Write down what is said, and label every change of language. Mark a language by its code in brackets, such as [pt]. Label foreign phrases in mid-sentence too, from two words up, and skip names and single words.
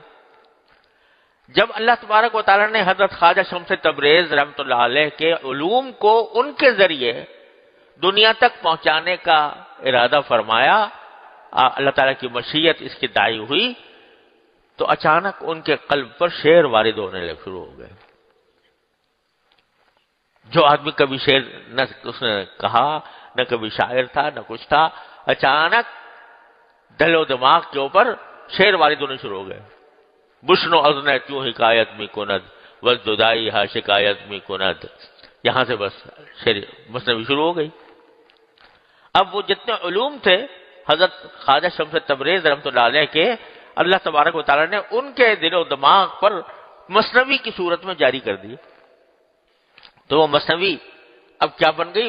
[ur] جب اللہ تبارک و تعالیٰ نے حضرت خواجہ شمس تبریز رحمۃ اللہ علیہ کے علوم کو ان کے ذریعے دنیا تک پہنچانے کا ارادہ فرمایا، اللہ تعالیٰ کی مشیت اس کی دائی ہوئی، تو اچانک ان کے قلب پر شعر وارد ہونے لگ شروع ہو گئے. جو آدمی کبھی شعر نہ اس نے کہا، نہ کبھی شاعر تھا، نہ کچھ تھا، اچانک دل و دماغ کے اوپر شعر وارد ہونے شروع ہو گئے. [fa] بشنو ازن کیوں حکایت می کند وز جدائی ہا شکایت می کند. [ur] یہاں سے بس شعر مثنوی شروع ہو گئی. اب وہ جتنے علوم تھے حضرت خواجہ شمس تبریز رحمۃ اللہ علیہ کے، اللہ تبارک و تعالیٰ نے ان کے دل و دماغ پر مثنوی کی صورت میں جاری کر دی. تو وہ مثنوی اب کیا بن گئی؟